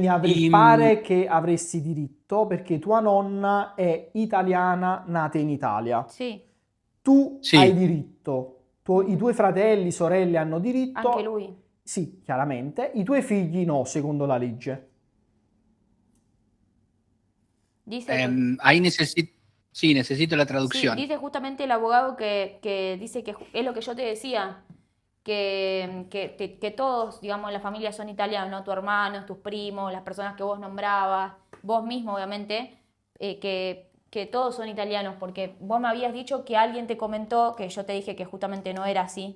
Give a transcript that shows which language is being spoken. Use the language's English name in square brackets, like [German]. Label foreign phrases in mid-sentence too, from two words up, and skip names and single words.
[Spanish] Y [Italian] pare che avresti diritto perché tua nonna è italiana nata in Italia. [Spanish] Sí, [Italian] Tu hai [Spanish] sí, [Italian] diritto, i tuoi fratelli, sorelle hanno anche diritto, lui. sì, chiaramente, i tuoi figli no, secondo la legge. [Spanish] Dice que ahí necesito, sí, necesito la sí, traducción. dice justamente el abogado que dice que es lo que yo te decía, que todos, digamos, en la familia son italianos, ¿no? Tus hermanos, tus primos, las personas que vos nombrabas, vos mismo, obviamente, que todos son italianos, porque vos me habías dicho que alguien te comentó, que yo te dije que justamente no era así.